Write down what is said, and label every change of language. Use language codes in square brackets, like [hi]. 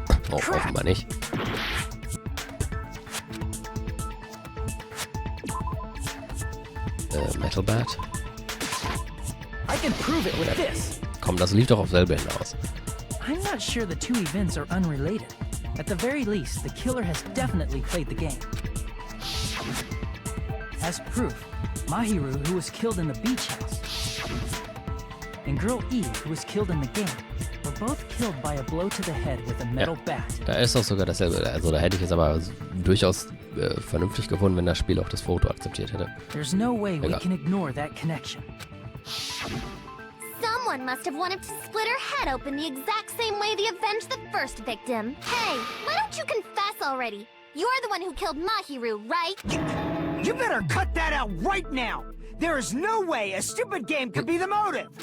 [de] Oh, offenbar nicht. [en] Metal Bat? I can prove it with this. [de] Komm, das lief doch auf selbe hinaus. [en] I'm not sure the two events are unrelated. At the very least, the killer has definitely played the game. As proof, Mahiru, who was killed in the beach house, and Girl E, who was killed in the game, were both killed by a blow to the head with a metal bat. [de] Da ist auch sogar dasselbe. Also da hätte ich es aber durchaus vernünftig gefunden, wenn das Spiel auch das Foto akzeptiert hätte. [en] There's no way we can ignore that connection. Someone must have wanted to split her head open the exact same way they avenged the first victim. Hey, why don't you confess already? You're the one who killed Mahiru, right? You better cut that out right now! There is no way a stupid game could be the motive!